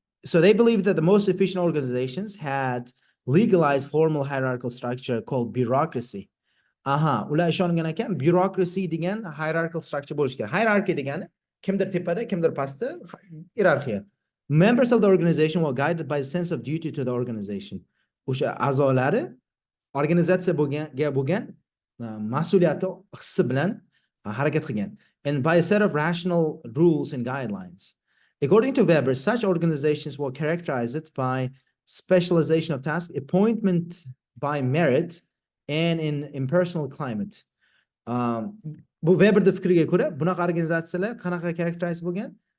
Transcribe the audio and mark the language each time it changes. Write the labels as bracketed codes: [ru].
[en] So they believed that the most efficient organizations had legalized formal hierarchical structure called bureaucracy. [uz] Ular ishongan ekan, bureaucracy degan hierarchical structure bo'lish kerak. Hierarchy degani kimdir tepada, kimdir pastda, hierarchiya. [en] Members of the organization were guided by a sense of duty to the organization. [uz] o'sha a'zolari organizatsiya bo'lgan mas'uliyati hissi bilan harakat qilgan. [en] And by a set of rational rules and guidelines. According to Weber, such organizations were characterized by specialization of task, appointment by merit, and in impersonal climate. [uz] Bu Weberning fikriga ko'ra, bunaqa organizatsiyalar qanaqa characterize bo'lgan?